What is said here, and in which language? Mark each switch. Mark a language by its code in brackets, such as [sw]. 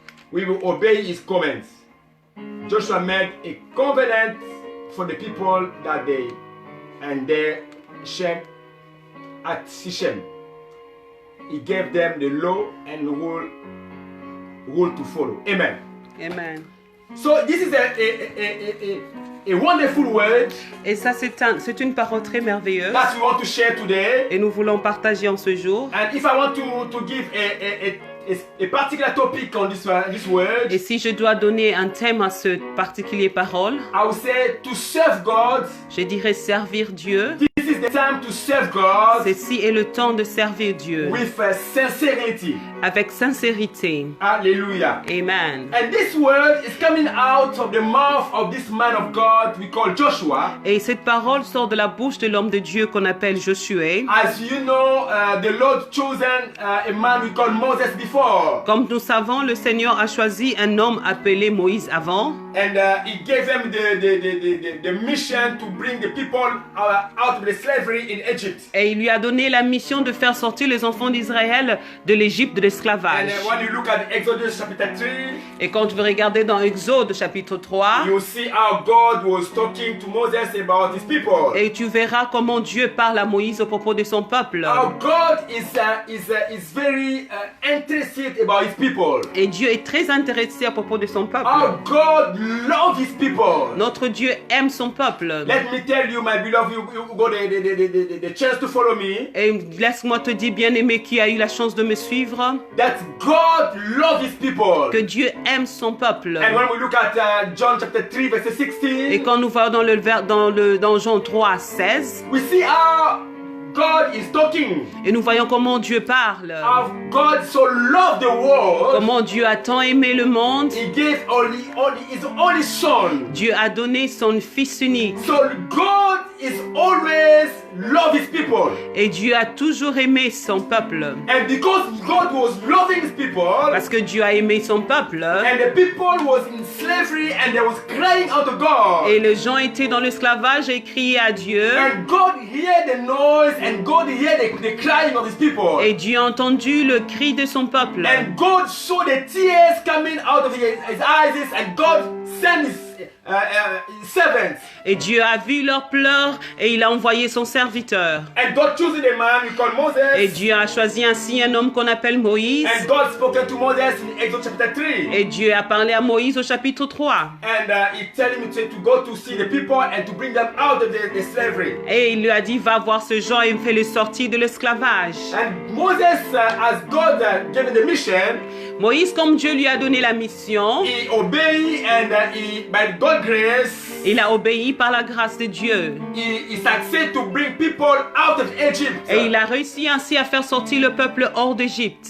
[en] We will obey his commands. Joshua made a covenant for the people that day and their Shem at Sichem. He gave them the law and rule to follow. Amen. Amen. So this is a wonderful word. [fr] Et ça, c'est une parole très merveilleuse. [en] That we want to share today. [fr] Et nous voulons partager en ce jour. [en] And if I want to give a particular topic on this word, [fr] et si je dois donner un thème à ce particulier parole, [en] I would say to serve God. [fr] Je dirais servir Dieu. [en] This is the time to serve God. [fr] Ceci est le temps de servir Dieu. [en] With sincerity. [fr] Avec sincérité. [en] Hallelujah. Amen. And this word is coming out of the mouth of this man of God we call Joshua. [fr] Et cette parole sort de la bouche de l'homme de Dieu qu'on appelle Josué. [en] As you know, the Lord chosen a man we call Moses before. [fr] Comme nous savons, le Seigneur a choisi un homme appelé Moïse avant. [en] And he gave them the mission to bring the people out of the slavery in Egypt. [fr] Et il lui a donné la mission de faire sortir les enfants d'Israël de l'Égypte de l'esclavage. [en] And when you look at Exodus chapter 3, [fr] et quand tu veux regarder dans Exode chapitre 3, [en] you see how God was talking to Moses about his people. [fr] Et tu verras comment Dieu parle à Moïse au propos de son peuple. [en] How God is very interested about his people. [fr] Et Dieu est très intéressé à propos de son peuple. [en] How God loves his people. [fr] Notre Dieu aime son peuple. [en] Let me tell you, my beloved, you got the chance to follow me. [fr] Et laisse-moi te dire, bien-aimé, qui a eu la chance de me suivre, [en] that God loves his people. [fr] Que Dieu aime son peuple. [en] And when we look at John chapter 3 verse 16, [fr] et quand nous voyons dans Jean 3, 16, [en] we see how God is talking. [fr] Et nous voyons comment Dieu parle. [en] How God so loved the world. [fr] Comment Dieu a tant aimé le monde. [en] He gave his only son. [fr] Dieu a donné son fils unique. [en] So God is always love his people. [fr] Et Dieu a toujours aimé son peuple. [en] And because God was loving his people, [fr] parce que Dieu a aimé son peuple, [en] and the people was in slavery and they was crying out to God. [fr] Et les gens étaient dans l'esclavage et criaient à Dieu. [en] And God heard the noise and God heard the crying of his people. [fr] Et Dieu a entendu le cri de son peuple. [en] And God saw the tears coming out of his eyes and God sent his servants. [fr] Et Dieu a vu leurs pleurs et il a envoyé son serviteur. [en] And God chose a man we call Moses. [fr] Et Dieu a choisi ainsi un homme qu'on appelle Moïse. [en] And God spoke to Moses in Exodus chapter 3. [fr] Et Dieu a parlé à Moïse au chapitre 3. [en] And he told him to go to see the people and to bring them out of the slavery. [fr] Et il lui a dit, va voir ce gens et fais-les sortir de l'esclavage. [en] And Moses, as God gave the mission, [fr] Moïse, comme Dieu lui a donné la mission, [en] he obeyed and by by God's grace, [fr] Il a obéi par la grâce de Dieu. [en] he succeeded to bring people out of Egypt. [fr] Et il a réussi ainsi à faire sortir le peuple hors d'Égypte.